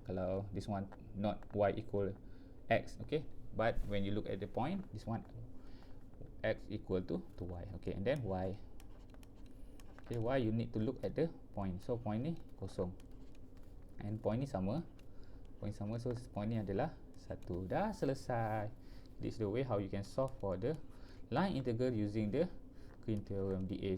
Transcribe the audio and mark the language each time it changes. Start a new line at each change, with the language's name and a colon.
English: Kalau this one not y equal x, okay, but when you look at the point, this one x equal to y. Okay, and then y. Okay, y you need to look at the point.
Malay: So point ni kosong, and point ni sama. Point sama, so point ni adalah 1. Dah selesai.
English: This is the way how you can solve for the line integral using the Green theorem dA.